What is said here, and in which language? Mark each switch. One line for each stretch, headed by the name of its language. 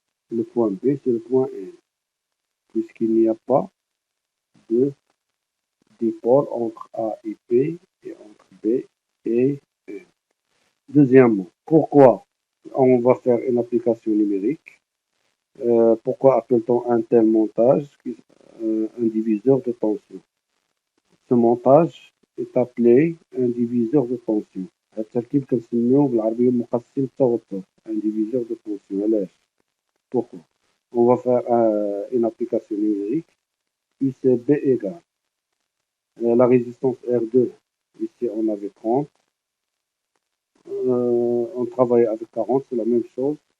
French: Le point B, c'est le point N. Puisqu'il n'y a pas de dipôle entre A et P et entre B et N. Deuxièmement, pourquoi on va faire une application numérique? Pourquoi appelle-t-on un tel montage un diviseur de tension? Ce montage est appelé un diviseur de tension.
Arabic: التركيب كنسميوه بالعربية مقسم التوتر
French: un diviseur de tension.
Arabic: علاش؟
French: Pourquoi? On va faire une application numérique. UCB égale la résistance R2. Ici, on avait 30. On travaille avec 40, c'est la même chose.